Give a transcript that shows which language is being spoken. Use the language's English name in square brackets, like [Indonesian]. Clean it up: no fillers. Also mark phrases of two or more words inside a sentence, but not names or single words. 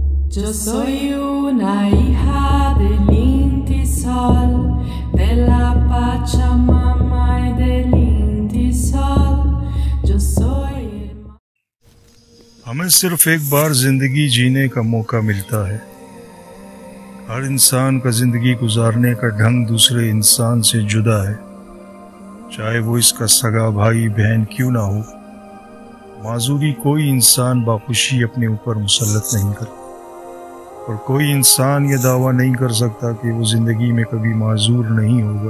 [Spanish] Yo soy una hija del Inti Sol, de la Pachamama y del Inti Sol. Yo soy [Hindi] हमें सिर्फ एक बार ज़िंदगी जीने का मौका मिलता है। हर इंसान का ज़िंदगी गुजारने का ढंग दूसरे इंसान से जुदा है, चाहे वो इसका सगा भाई बहन क्यों ना हो। माजूरी कोई इंसान बाखुशी अपने ऊपर मुसल्लत नहीं करता, और कोई इंसान ये दावा नहीं कर सकता कि वो ज़िंदगी में कभी माजूर नहीं होगा।